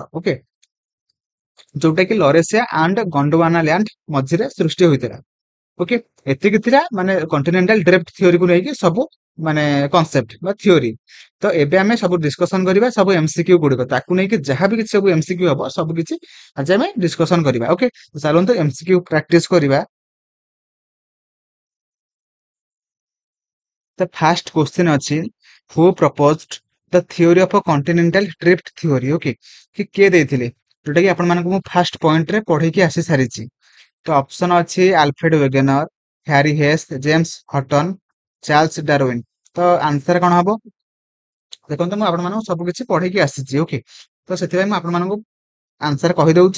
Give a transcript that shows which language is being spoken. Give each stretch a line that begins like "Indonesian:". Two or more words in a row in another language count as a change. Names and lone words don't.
Odia: ଓକେ, ଯୋଉଟା କି ଲରେସିଆ ଆଣ୍ଡ ଗଣ୍ଡୱାନା ଲ୍ୟାଣ୍ଡ ମଝିରେ ସୃଷ୍ଟି ହୋଇଥିଲା। ଓକେ, ଏତିକି ଥିଲା ମାନେ
English: continental drift
Odia: ଥିଓରିକୁ ନେଇକି ସବୁ ମାନେ କନସେପ୍ଟ ବା ଥିଓରି। ତ ଏବେ ଆମେ ସବୁ ଡିସ୍କସନ କରିବା ସବୁ ଏମସିକ୍ୟୁ ଗୁଡିକ, ତାକୁ ନେଇକି ଯାହା ବି କିଛି ସବୁ ଏମସିକ୍ୟୁ ହବ ସବୁ କିଛି ଆଜି ଆମେ ଡିସ୍କସନ କରିବା। ଓକେ, ଚାଲନ୍ତୁ
English: MCQ practice
Odia: କରିବା।
English: The first question ଅଛି, who proposed the theory of a continental drift theory?
Odia: ଓକେ, କି କିଏ ଦେଇଥିଲେ, ଯୋଉଟା କି ଆପଣ ମାନଙ୍କୁ ମୁଁ
English: first point
Odia: ରେ ପଢେଇକି ଆସି ସାରିଛି। ତ ଅପସନ ଅଛି ଆଲଫ୍ରେଡ ୱେଗେନର, ହ୍ୟାରି ହେସ୍, ଜେମ୍ସ ହଟନ, ଚାର୍ଲସ ଡାରୱିନ। ତ ଆନ୍ସର କଣ ହବ? ଦେଖନ୍ତୁ ମୁଁ ଆପଣମାନଙ୍କୁ ସବୁ କିଛି ପଢେଇକି ଆସିଛି। ଓକେ, ତ ସେଥିପାଇଁ ମୁଁ ଆପଣମାନଙ୍କୁ ଆନ୍ସର କହିଦଉଛି।